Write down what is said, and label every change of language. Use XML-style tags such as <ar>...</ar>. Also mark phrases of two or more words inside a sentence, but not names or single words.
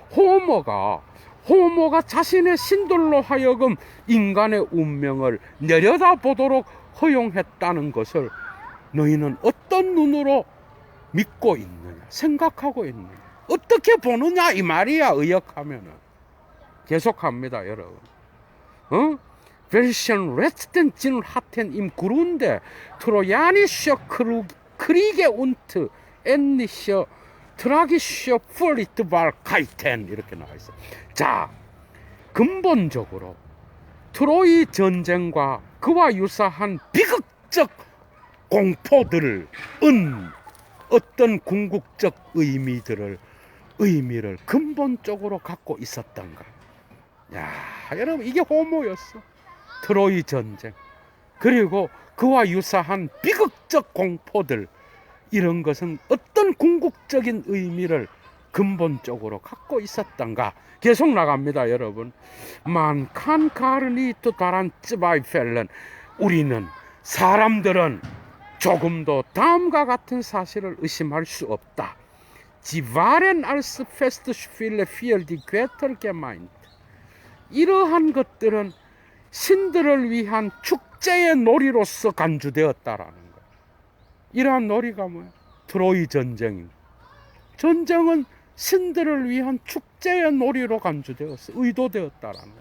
<ko>호모가 자신의 신들로 하여금 인간의 운명을 내려다보도록 허용했다는 것을 너희는 어떤 눈으로 믿고 있느냐, 생각하고 있느냐, 어떻게 보느냐 이 말이야. 의역하면은 계속합니다, 여러분.</ko> <de>Welchen letzten Sinn hatten im Grunde trojanische Kriege und ähnliche tragische Furchtbarkeiten</de> <ko>이렇게 나와 있어요. 자, 근본적으로 트로이 전쟁과 그와 유사한 비극적 공포들은 어떤 궁극적 의미를 근본적으로 갖고 있었던가. 여러분, 이게 호모였어. 트로이 전쟁. 그리고 그와 유사한 비극적 공포들, 이런 것은 어떤 궁극적인 의미를 근본적으로 갖고 있었던가. 계속 나갑니다, 여러분.</ko> <de>Man kann gar nicht daran zweifeln.</de> <ko>우리는, 사람들은 조금도 다음과 같은 사실을 의심할 수 없다.</ko> <de>Sie waren als Festspiele für die Götter gemeint.</de> <ko>이러한 것들은 신들을 위한 축제의 놀이로서 간주되었다라는 거예요. 이러한 놀이가 뭐야? 트로이 전쟁입니다. 전쟁은 신들을 위한 축제의 놀이로 간주되었어, 의도되었다라는 거예요.</ko>